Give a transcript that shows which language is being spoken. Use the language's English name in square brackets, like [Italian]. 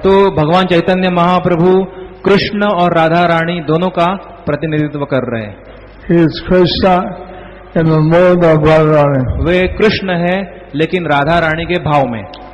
[Hindi] तो भगवान चैतन्य महाप्रभु कृष्ण और राधा रानी दोनों का प्रतिनिधित्व कर रहे हैं. [English] He is Krishna in the mood of Radharani. [Hindi] वे कृष्ण है लेकिन राधा रानी के भाव में.